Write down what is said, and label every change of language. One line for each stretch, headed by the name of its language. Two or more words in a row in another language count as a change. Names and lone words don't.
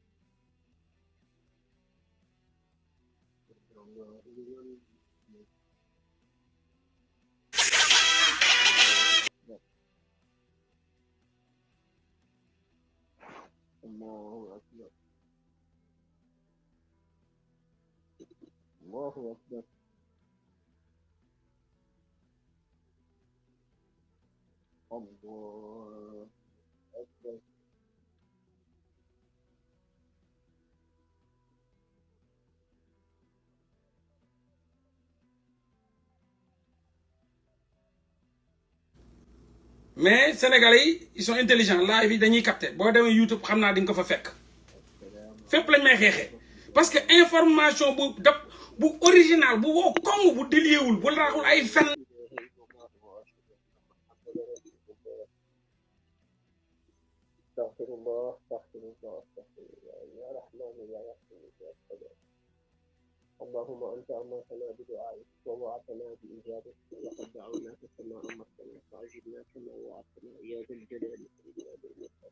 Arabic: الله لمن الله أكبر الله أكبر الله أكبر
Wolof: mais Sénégalais yi
French: ils sont intelligents
Wolof: live yi dañuy capter boo demee YouTube xam naa di nga ko fa fekk fépp lañ may xeexee
French: parce que information
Wolof: bu daf bu original bu wow koŋŋ bu déliewul bu raxul ay fen
Arabic: استغفر الله استغفر الله استغفر الله يا رحمن يا رحيم يا سلام اللهم أنت أمرتنا بدعائك ووعدتنا بإجابتك وقد دعوناك كما أمرتنا فأجبنا كما وعدتنا يا ذا الجلال والإكرام